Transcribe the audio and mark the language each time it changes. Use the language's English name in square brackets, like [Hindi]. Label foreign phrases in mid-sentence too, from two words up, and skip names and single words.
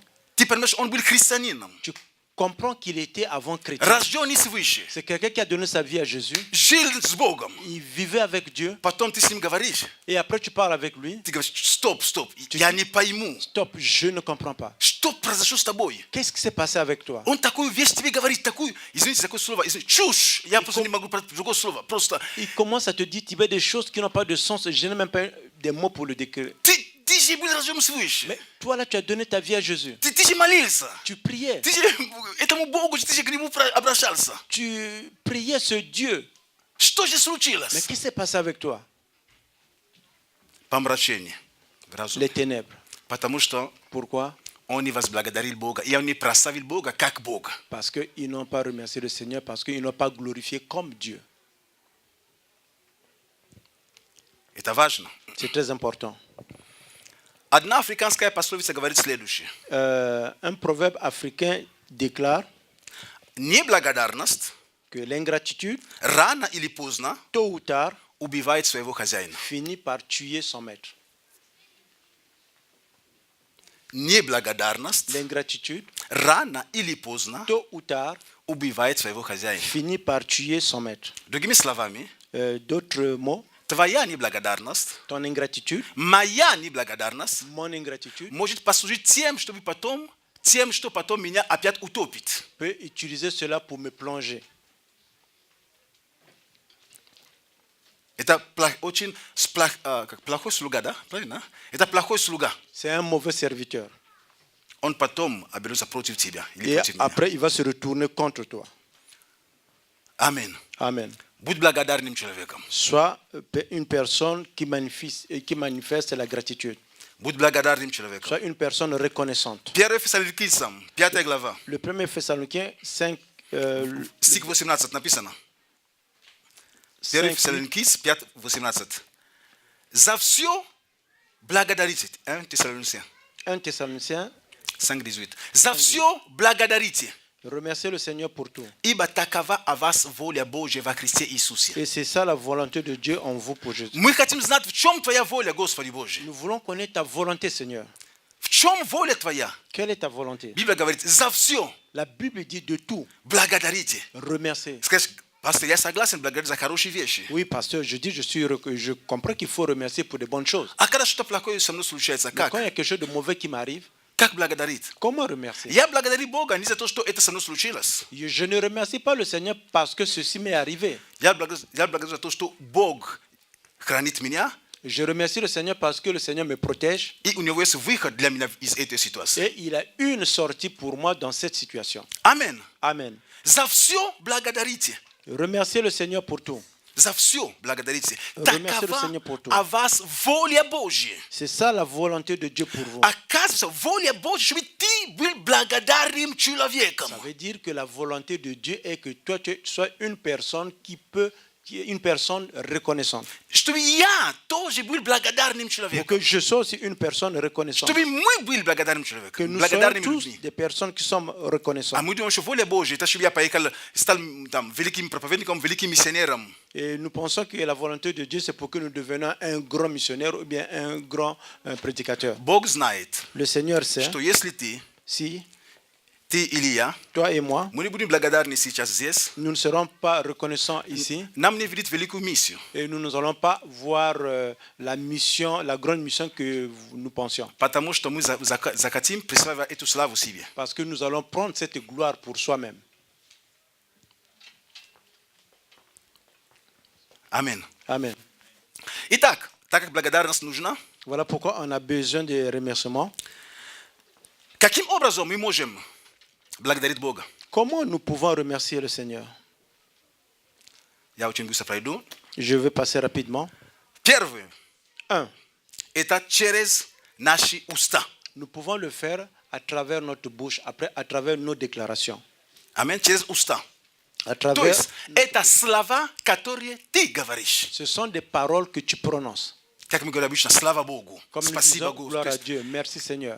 [Russian] Ты понимаешь, он был христианином, [French] tu comprends qu'il était avant chrétien. [Russian] рожденный свыше, [French] C'est quelqu'un qui a donné sa vie à Jésus. [Russian] жил с Богом. [French] Il vivait avec Dieu. [Russian] Потом ты с ним говоришь, [French] Et après, tu parles avec lui. [Russian] ты говоришь, стоп, я не пойму, [French] Stop, je ne comprends pas. [Russian] что произошло с тобой. [French] Qu'est-ce qui s'est passé avec toi? [Russian] Он такую вещь тебе говорит, такую, извините, такое слово, чушь. Я просто не могу про другое слово. Просто [French] Il commence à te dire, tu veux des choses qui n'ont pas de sens. Je n'ai même pas des mots pour le décrire. [Russian] ты же был рожден свыше. [French] Mais toi, là, tu as donné ta vie à Jésus. [Russian] Ты же молился. [French] Tu priais. [Russian] Ты же этому Богу, ты же к нему обращался. [French] Tu priais ce Dieu. [Russian] Что же [French] Mais [Russian] случилось? [French] qu'est-ce qui s'est passé avec toi? [Russian] Помрачение. [French] Les ténèbres. [Russian] Потому что [French] Pourquoi? [Russian] он не возблагодарил Бога, и он не прославил Бога как Бога. [French] Parce qu'ils n'ont pas remercié le Seigneur, parce qu'ils n'ont pas glorifié comme Dieu. [Russian] Это важно. [French] C'est très important. [Russian] Одна африканская пословица говорит следующее. [French] Un proverbe africain déclare [Russian] Неблагодарность [French] que l'ingratitude, [Russian] рано или поздно [French] tôt ou tard, [Russian] убивает своего хозяина. [French] finit par tuer son maître. [Russian] Неблагодарность [French] L'ingratitude, [Russian] рано или поздно [French] tôt ou tard, [Russian] убивает своего хозяина. [French] finit par tuer son maître. [Russian] Другими словами, [French] D'autres mots, [Russian] твоя неблагодарность, [French] ton ingratitude, [Russian] моя неблагодарность [French] mon ingratitude, [Russian] может послужить тем, что потом меня опять утопит. [French] peut utiliser cela pour me plonger. [Russian] Это очень плохой слуга, да? Правильно? Это плохой слуга. [French] C'est un mauvais serviteur. [Russian] Он потом оберется против тебя или [French] Et [Russian] против меня. [French] après, il va se retourner contre toi. Amen. Amen. [Russian] Будь благодарным человеком. [French] Sois une personne qui manifeste la gratitude. [Russian] Будь благодарным человеком. [French] Sois une personne reconnaissante. [Russian] 1 Фессалоникийцам, 5 глава, [French] Le 1er Thessaloniciens 5, [Russian] стих 18 написано. 1 5, Фессалоникийц, 5, 18. За все благодарите. 1 Thessaloniciens [French] 1 Thessaloniciens, 5, 18. [Russian] За все благодарите. [French] remerciez le Seigneur pour tout. [Russian] Ибо такова о вас воля Божья во Христе Иисусе. [French] Et c'est ça la volonté de Dieu en vous pour Jésus. [Russian] Мы хотим знать, в чем твоя воля, Господи Божий. [French] Nous voulons connaître ta volonté, Seigneur. [Russian] В чем воля твоя? [French] Quelle est ta volonté? [Russian] Библия говорит, за все [French] La Bible dit de tout, [Russian] благодарите. [French] remercier. [Russian] Скажешь, пастор, я согласен благодарить за хорошие вещи. [French] Oui, pasteur, je dis, je comprends qu'il faut remercier pour de bonnes choses. [Russian] А когда что-то плохое со мной случается, [French] Mais [Russian] как? [French] quand il y a quelque chose de mauvais qui m'arrive, [Russian] Как благодарить? [French] comment remercier? [Russian] Я благодарю Бога не за то, что это со мной случилось. [French] Je ne remercie pas le Seigneur parce que ceci m'est arrivé. [Russian] Я благодарю за то, что Бог хранит меня, [French] Je remercie le Seigneur parce que le Seigneur me protège [Russian] и у него есть выход для меня из этой ситуации. [French] et il a une sortie pour moi dans cette situation. [Russian] Амен. [French] Amen. [Russian] За все благодарите. [French] Remerciez le Seigneur pour tout. [Russian] За все благодарите. [French] Remerciez le [Russian] Такова [French] Seigneur pour tout. [Russian] о вас воля Божья. [French] C'est ça la volonté de Dieu pour vous. [Russian] Оказывается, воля Божья, чтобы ты был благодарным человеком. [French] Ça veut dire que la volonté de Dieu est que toi tu sois une personne qui est une personne reconnaissante. [Russian] Чтобы я тоже был благодарным [French] Pour [Russian] человеком. [French] que je sois aussi une personne reconnaissante. [Russian] Чтобы мы были благодарным [French] Que [Russian] человеком. [French] nous soyons [Russian] Благодарными [French] tous [Russian] людьми. [French] des personnes qui sommes [Russian] А [French] reconnaissantes. [Russian] мы думаем, что воля Божья, это чтобы я поехал, стал там великим проповедником, великим миссионером. [French] Et nous pensons que la volonté de Dieu, c'est pour que nous devenions un grand missionnaire ou bien un grand prédicateur. [Russian] Бог знает, [French] Le Seigneur sait, [Russian] что если ты или я, [French] toi et moi, [Russian] мы не будем благодарны сейчас здесь, [French] nous ne serons pas reconnaissants ici [Russian] нам не видит великую миссию. [French] et nous n'allons pas voir la mission, la grande mission que nous pensions. [Russian] Потому что мы захотим присваивать эту славу себе. [French] Parce que nous allons prendre cette gloire pour soi-même. [Russian] Амин. [French] Amen. [Russian] Итак, так как благодарность нужна, [French] Voilà pourquoi on a besoin de remerciements. [Russian] каким образом мы можем благодарить Бога? [French] Comment nous pouvons remercier le Seigneur? [Russian] Я очень быстро пройду. [French] Je vais passer rapidement. [Russian] Первое, [French] 1. [Russian] это через наши уста. [French] Nous pouvons le faire à travers notre bouche, après à travers nos déclarations. [Russian] Амин, через уста. [French] À [Russian] То [French] travers, [Russian] есть, это слова, которые ты говоришь. [French] ce sont des paroles que tu prononces. [Russian] Как мы говорим обычно, слава Богу, [French] Comme nous [Russian] спасибо [French] disons, [Russian] Богу. [French] gloire [Russian] То [French] à [Russian] есть, [French] Dieu, merci Seigneur.